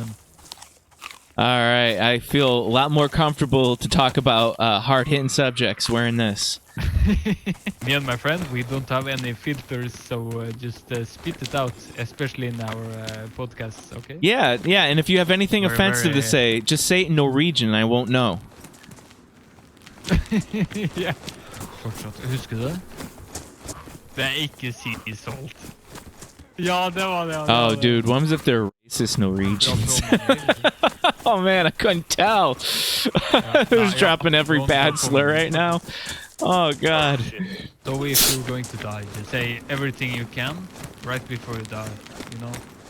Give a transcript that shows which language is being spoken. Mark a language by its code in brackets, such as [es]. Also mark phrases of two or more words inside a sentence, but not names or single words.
[en] All right, I feel a lot more comfortable to talk about hard-hitting subjects wearing this. Me and my friend, we don't have any filters, so just spit it out, especially in our podcasts, okay? Yeah, and if you have anything We're offensive to very- say, just say it in Norwegian, I won't know. [no] Ja. Fortsatt, husker du det? Det er ikke [en] sea salt. [no] Ja, det var det. Ja, det var [en] Oh, [no] det. [en] dude, what if they're racist Norwegians? Oh man, I couldn't tell. I was yeah. dropping every Don't bad talk slur over me. right now. Oh god. So if you're going to die, just say everything you can right before you die, you know? Why